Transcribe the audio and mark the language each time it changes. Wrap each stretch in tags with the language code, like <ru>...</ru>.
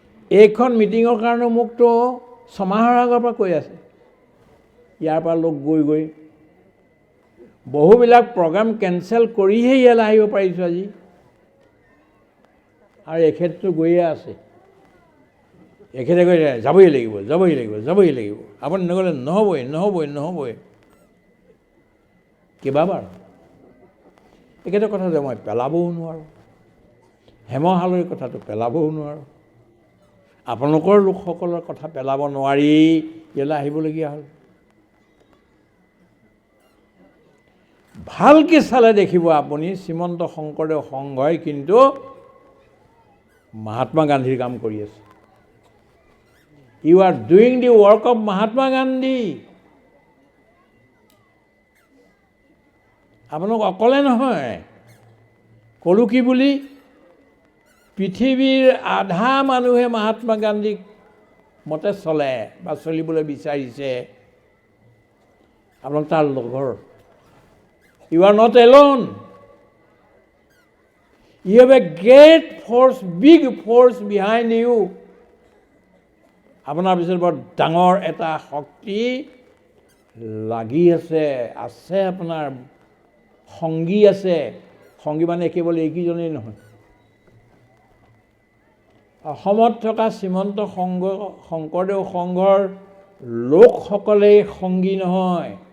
<as>এইখন মিটিঙৰ কাৰণে মোকতো ছমাহৰ আগৰ পৰা কৈ আছে, ইয়াৰ পৰা লোক গৈ গৈ বহুবিলাক প্ৰগ্ৰাম কেঞ্চেল কৰিহে ইয়ালৈ আহিব পাৰিছোঁ আজি, আৰু এখেতটো গৈয়ে আছে। এখেতে কৈ যাবই লাগিব, যাবই লাগিব, যাবই লাগিব, আপুনি নগ'লে নহ'বই, নহ'বই, নহ'বই। কেইবাবাৰ একেটা কথাটো মই পেলাবও নোৱাৰোঁ, হেমহালয়ৰ কথাটো পেলাবও নোৱাৰোঁ, আপোনালোকৰ লোকসকলৰ কথা পেলাব নোৱাৰি ইয়ালৈ আহিবলগীয়া হ'ল। ভালকৈ চালে দেখিব আপুনি, শ্ৰীমন্ত শংকৰদেৱ সংঘই কিন্তু মহাত্মা গান্ধীৰ কাম কৰি আছে।</as> <en>You are doing the work of Mahatma Gandhi.</en> <as>আপোনালোক অকলে নহয়। ক'লোঁ কি বুলি? পৃথিৱীৰ আধা মানুহে মহাত্মা গান্ধীক মতে চলে বা চলিবলৈ বিচাৰিছে। আপোনালোক তাৰ লগৰ।</as> <en>You are not alone. You have a great force, big force behind you.</en> <as>আপোনাৰ পিছত বৰ ডাঙৰ এটা শক্তি লাগি আছে আপোনাৰ সংগী আছে। সংগী মানে কেৱল এইকেইজনেই নহয়, অসমত থকা শ্ৰীমন্ত শংকৰদেৱ সংঘৰ লোকসকলেই সংগী নহয়।</as>